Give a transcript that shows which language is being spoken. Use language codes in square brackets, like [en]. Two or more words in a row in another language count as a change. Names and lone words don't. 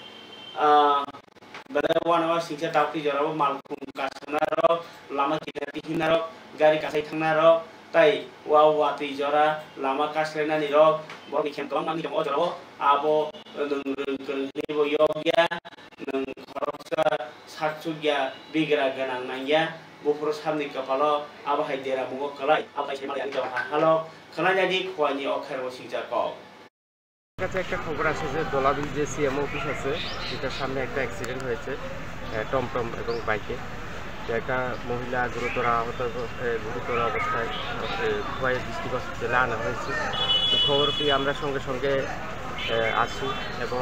[trp] bala wana singsa tapti jorabo malkum kasanaro lama kinati hinaro gari kasai thangnaro tai wati jora lama kaslena ni rok bor nikhem tong nang jong ojoro abo nung bo yogya nung khoroksa saksugya bigra ganang nangya bufur samni kapalo abo haidera bungo kalai abai semal yang jong halo kana jadi khwani okher singsa ko [bn] কাছে একটা খবর আছে যে দোলাবিল যে সিএম অফিস আছে সেটার সামনে একটা অ্যাক্সিডেন্ট হয়েছে টমটম এবং বাইকে একটা মহিলা গুরুতর আহত গুরুতর অবস্থায় খোয়াই ডিস্ট্রিক্ট হসপিটালে আনা হয়েছে তো খবর পেয়ে আমরা সঙ্গে সঙ্গে আসি এবং